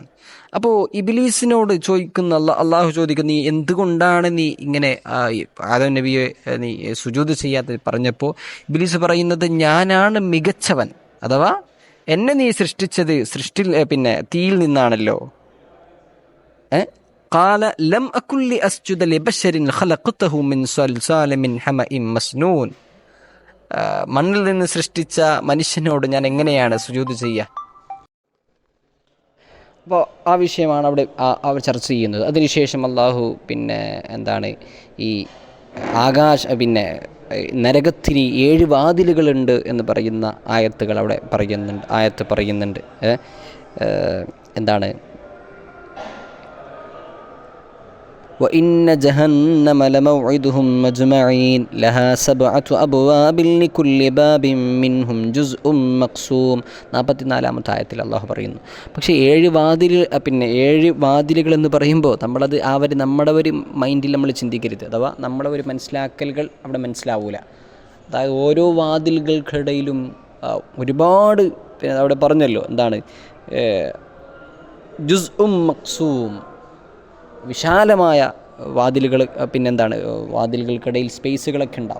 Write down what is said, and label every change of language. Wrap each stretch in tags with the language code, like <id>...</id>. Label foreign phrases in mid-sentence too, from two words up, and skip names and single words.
<ml>അപ്പോൾ ഇബ്ലീസിനോട് ചോദിക്കുന്ന അള്ളാഹു ചോദിക്കുന്ന, നീ എന്തുകൊണ്ടാണ് നീ ഇങ്ങനെ ആദം നബിയെ നീ സുജൂദ് ചെയ്യാത്ത പറഞ്ഞപ്പോൾ ഇബ്ലീസ് പറയുന്നത്, ഞാനാണ് മികച്ചവൻ, അഥവാ എന്നെ നീ സൃഷ്ടിച്ചത് പിന്നെ തീയിൽ നിന്നാണല്ലോ.</ml> <ar>قال لم أكن لأسجد لبشر خلقته من صلصال من حمأ مسنون.</ar> <ml>മണ്ണിൽ നിന്ന് സൃഷ്ടിച്ച മനുഷ്യനോട് ഞാൻ എങ്ങനെയാണ് സുജൂദ് ചെയ്യുക? അപ്പോൾ ആ വിഷയമാണ് അവിടെ അവർ ചർച്ച ചെയ്യുന്നത്. അതിനുശേഷം അള്ളാഹു പിന്നെ എന്താണ് ഈ പിന്നെ നരകത്തിന് 7 വാതിലുകളുണ്ട് എന്ന് പറയുന്ന ആയത്ത് പറയുന്നുണ്ട്.</ml> <ar>എന്താണ് وَإِنَّ جَهَنَّمَ لَمَوْعِدُهُمْ أَجْمَعِينَ لَهَا 7 أَبْوَابٍ لِكُلِّ بَابٍ مِّنْهُمْ جُزْءٌ مَّقْسُومٌ.</ar> <ml>44-ാമത്തെ ആയത്തിൽ അള്ളാഹു പറയുന്നു. പക്ഷേ 7 വാതിലുകൾ എന്ന് പറയുമ്പോൾ നമ്മളത് നമ്മുടെ ഒരു മൈൻഡിൽ നമ്മൾ ചിന്തിക്കരുത്, അഥവാ നമ്മുടെ ഒരു മനസ്സിലാക്കലുകൾ അവിടെ മനസ്സിലാവൂല. അതായത് ഓരോ വാതിലുകൾക്കിടയിലും ഒരുപാട്, പിന്നെ അവിടെ പറഞ്ഞല്ലോ എന്താണ്</ml> <ar>جزء مقسوم,</ar> <ml>വിശാലമായ വാതിലുകൾ, പിന്നെന്താണ് വാതിലുകൾക്കിടയിൽ സ്പേസുകളൊക്കെ ഉണ്ടാവും.</ml>